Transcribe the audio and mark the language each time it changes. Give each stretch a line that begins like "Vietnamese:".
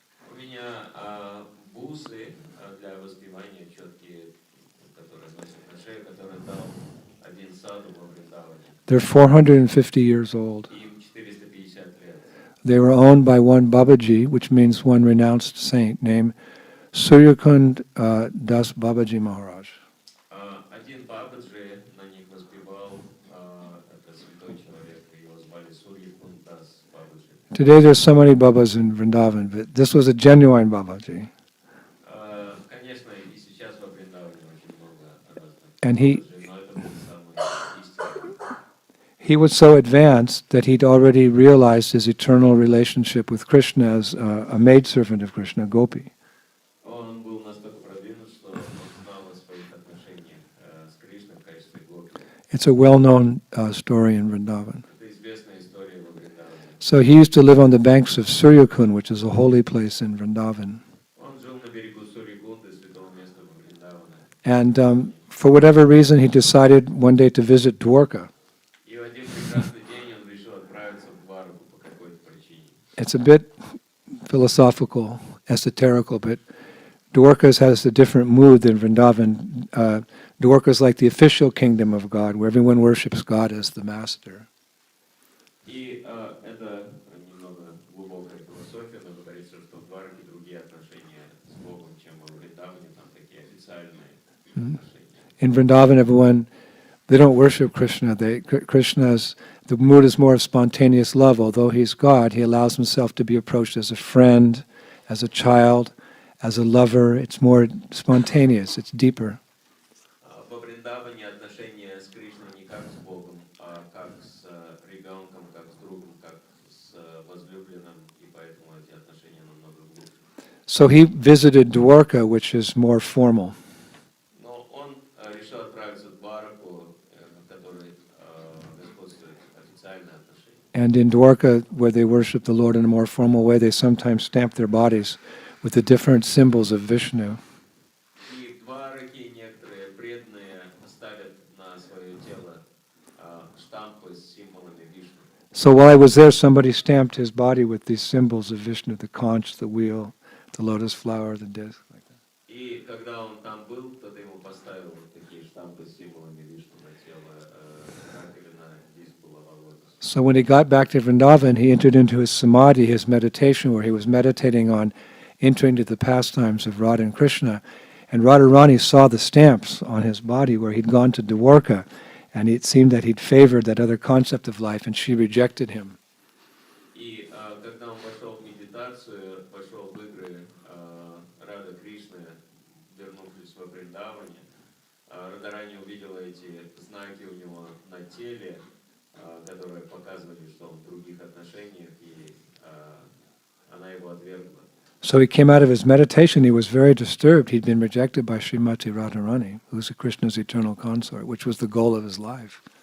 Russian: У меня бусы для воспевания четкие, которые носят на шее, которые дал один саду во Вриндаване.
English: They're 450 years old.
Russian: Им 450 лет.
English: They were owned by one Babaji, which means one renounced saint, named Suryakund Das Babaji Maharaj.
Russian: Один Бабаджи на них воспевал, это святой человек, его звали Сурьякунд Дас Бабаджи.
English: Today there's so many Babas in Vrindavan, but this was a genuine Babaji.
Russian: Конечно, и сейчас во Вриндаване очень много разных
English: And he
Russian: Бабаджи, но это был самый истинный.
English: He was so advanced that he'd already realized his eternal relationship with Krishna as a maidservant of Krishna, Gopi.
Russian: Он был настолько продвинут, что он знал о своих отношениях с Кришной в качестве гопи.
English: It's a well-known story in Vrindavan.
Russian: Это известная история во Вриндаване.
English: So he used to live on the banks of Suryakund, which is a holy place in Vrindavan.
Russian: Он жил на берегу Сурьякунды, святого места во Вриндаване.
English: And for whatever reason, he decided one day to visit Dwarka.
Russian: И в один прекрасный день он решил отправиться в Двараку по какой-то причине.
English: It's a bit philosophical, esoterical, but Dwarkas has a different mood than Vrindavan. Dwarka is like the official kingdom of God, where everyone worships God as the master.
Russian: И это немного глубокая философия, но говорится, что в Двараке другие отношения с Богом, чем во Вриндаване, там такие официальные отношения.
English: In Vrindavan, everyone, they don't worship Krishna. The mood is more of spontaneous love. Although he's God, he allows himself to be approached as a friend, as a child, as a lover. It's more spontaneous, it's deeper.
Russian: Во Вриндаване отношения с Кришной не как с Богом, а как с ребенком, как с другом, как с возлюбленным, и поэтому эти отношения намного глубже.
English: So he visited Dwarka, which is more formal.
Russian: Но он решил отправиться в Двараку, в которой господствует официальное отношение.
English: And in Dwarka, where they worship the Lord in a more formal way, they sometimes stamp their bodies with the different symbols of Vishnu.
Russian: И в Двараке некоторые преданные ставят на свое тело штампы с символами Вишну.
English: So while I was there, somebody stamped his body with these symbols of Vishnu, the conch, the wheel, the lotus flower, the disc. Like that.
Russian: И когда он там был, кто-то ему поставил вот такие штампы с символами Вишну на тело, раковина, диск, булава, лотос.
English: So when he got back to Vrindavan, he entered into his samadhi, his meditation, where he was meditating on entering into the pastimes of Radha and Krishna. And Radharani saw the stamps on his body where he'd gone to Dwarka, and it seemed that he'd favored that other concept of life, and she rejected him.
Russian: И когда он пошел в медитацию, пошел в игры Рада Кришны, вернувшись во Вриндаване, Радharani увидела эти знаки у него на теле, которые показывали, что он в других отношениях, и она его отвергла.
English: So he came out of his meditation, he was very disturbed. He'd been rejected by Srimati Radharani, who's Krishna's eternal consort, which was the goal of his life.